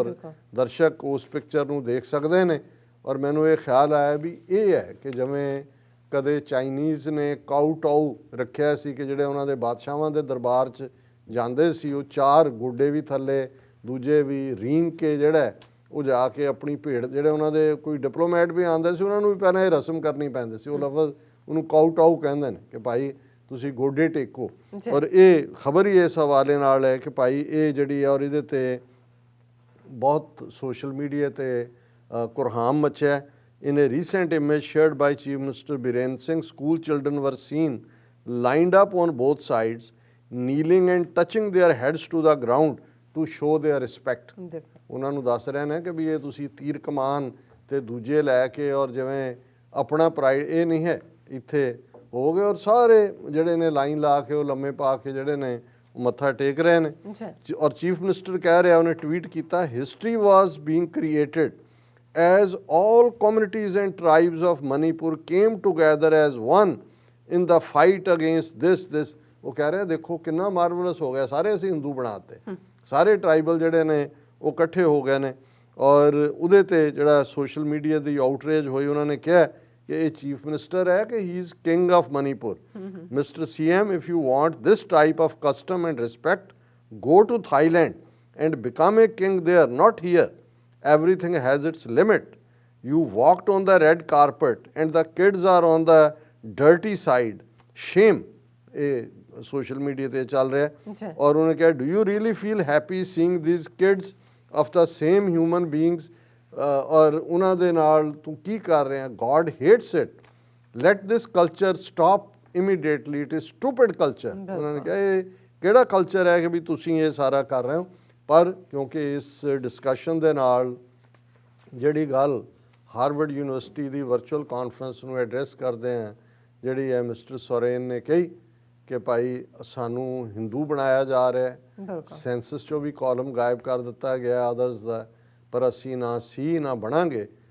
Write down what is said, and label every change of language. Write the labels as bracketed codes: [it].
[pa] ਔਰ ਦਰਸ਼ਕ ਉਸ ਪਿਕਚਰ ਨੂੰ ਦੇਖ ਸਕਦੇ ਨੇ। ਔਰ ਮੈਨੂੰ ਇਹ ਖਿਆਲ ਆਇਆ ਵੀ ਇਹ ਹੈ ਕਿ ਜਿਵੇਂ ਕਦੇ ਚਾਈਨੀਜ਼ ਨੇ ਕਾਊ ਟਾਊ ਰੱਖਿਆ ਸੀ ਕਿ ਜਿਹੜੇ ਉਹਨਾਂ ਦੇ ਬਾਦਸ਼ਾਹਾਂ ਦੇ ਦਰਬਾਰ 'ਚ ਜਾਂਦੇ ਸੀ, ਉਹ 4 ਗੋਡੇ ਵੀ ਥੱਲੇ ਦੂਜੇ ਵੀ ਰੀਂਗ ਕੇ ਜਿਹੜਾ ਉਹ ਜਾ ਕੇ ਆਪਣੀ ਭੇਡ, ਜਿਹੜੇ ਉਹਨਾਂ ਦੇ ਕੋਈ ਡਿਪਲੋਮੈਟ ਵੀ ਆਉਂਦੇ ਸੀ ਉਹਨਾਂ ਨੂੰ ਵੀ ਪਹਿਲਾਂ ਇਹ ਰਸਮ ਕਰਨੀ ਪੈਂਦੀ ਸੀ। ਉਹ ਲਫ਼ਜ਼ ਉਹਨੂੰ ਕਾਊ ਟਾਊ ਕਹਿੰਦੇ ਨੇ ਕਿ ਭਾਈ ਤੁਸੀਂ ਗੋਡੇ ਟੇਕੋ। ਜੀ। ਔਰ ਇਹ ਖਬਰ ਹੀ ਇਸ ਹਵਾਲੇ ਨਾਲ ਹੈ ਕਿ ਭਾਈ ਇਹ ਜਿਹੜੀ ਹੈ ਔਰ ਇਹਦੇ ਤੇ ਬਹੁਤ ਸੋਸ਼ਲ ਮੀਡੀਆ ਤੇ ਕੁਰਹਾਮ ਮਚਿਆ। [en] In a recent image shared by Chief Minister Biren Singh, school children were seen lined up on both sides, kneeling and touching their heads to the ground to show their respect. [pa] ਦੇਖੋ ਉਹਨਾਂ ਨੂੰ ਦੱਸ ਰਹੇ ਨੇ ਕਿ ਵੀ ਇਹ ਤੁਸੀਂ ਤੀਰ ਕਮਾਨ ਤੇ ਦੂਜੇ ਲੈ ਕੇ ਔਰ ਜਿਵੇਂ ਆਪਣਾ ਪ੍ਰਾਈਡ ਇਹ ਨਹੀਂ ਹੈ ਇੱਥੇ ਹੋ ਗਏ। ਔਰ ਸਾਰੇ ਜਿਹੜੇ ਨੇ ਲਾਈਨ ਲਾ ਕੇ ਉਹ ਲੰਮੇ ਪਾ ਕੇ ਜਿਹੜੇ ਨੇ ਉਹ ਮੱਥਾ ਟੇਕ ਰਹੇ ਨੇ। ਜੀ। ਔਰ ਚੀਫ ਮਿਨਿਸਟਰ ਕਹਿ ਰਿਹਾ, ਉਹਨੇ ਟਵੀਟ ਕੀਤਾ, [en] history was being created as all communities and tribes of Manipur came together as one in the fight against this [pa] ਉਹ ਕਹਿ ਰਿਹਾ ਦੇਖੋ ਕਿੰਨਾ ਮਾਰਵਲਸ ਹੋ ਗਿਆ, ਸਾਰੇ ਅਸੀਂ ਹਿੰਦੂ ਬਣਾਤੇ, ਸਾਰੇ ਟਰਾਈਬਲ ਜਿਹੜੇ ਨੇ ਉਹ ਇਕੱਠੇ ਹੋ ਗਏ ਨੇ। ਔਰ ਉਹਦੇ ਤੇ ਜਿਹੜਾ ਸੋਸ਼ਲ ਮੀਡੀਆ ਦੀ ਆਊਟਰੇਜ ਹੋਈ, ਉਹਨਾਂ ਨੇ ਕਿਹਾ ਕਿ ਇਹ ਚੀਫ ਮਿਨਿਸਟਰ ਹੈ ਕਿ [en] He is king of Manipur. Mister CM, if you want this type of custom and respect, go to Thailand and become a king there, not here. Everything has its limit. You walked on the red carpet and the kids are on the dirty side. Shame. [pa] ਇਹ social media ਤੇ ਚੱਲ ਰਿਹਾ ਹੈ। ਔਰ ਉਹਨੇ ਕਿਹਾ, [en] do you really feel happy seeing these kids of the same human beings? [pa] ਔਰ ਉਹਨਾਂ ਦੇ ਨਾਲ ਤੂੰ ਕੀ ਕਰ ਰਿਹਾ? [en] God hates it. Let this culture stop immediately. It is stupid culture. [pa] ਉਹਨਾਂ ਨੇ ਕਿਹਾ ਇਹ ਕਿਹੜਾ ਕਲਚਰ ਹੈ ਕਿ ਵੀ ਤੁਸੀਂ ਇਹ ਸਾਰਾ ਕਰ ਰਹੇ ਹੋ। ਪਰ ਕਿਉਂਕਿ ਇਸ ਡਿਸਕਸ਼ਨ ਦੇ ਨਾਲ ਜਿਹੜੀ ਗੱਲ ਹਾਰਵਰਡ ਯੂਨੀਵਰਸਿਟੀ ਦੀ ਵਰਚੁਅਲ ਕਾਨਫਰੰਸ ਨੂੰ ਐਡਰੈਸ ਕਰਦੇ ਆ, ਜਿਹੜੀ ਹੈ ਮਿਸਟਰ ਸੋਰੇਨ ਨੇ ਕਹੀ ਕਿ ਭਾਈ ਸਾਨੂੰ ਹਿੰਦੂ ਬਣਾਇਆ ਜਾ ਰਿਹਾ ਹੈ, ਸੈਂਸਸ 'ਚੋਂ ਵੀ ਕਾਲਮ ਗਾਇਬ ਕਰ ਦਿੱਤਾ ਗਿਆ ਅਦਰਸ ਦਾ, ਪਰ ਅਸੀਂ ਨਾ ਸੀ ਨਾ ਬਣਾਂਗੇ।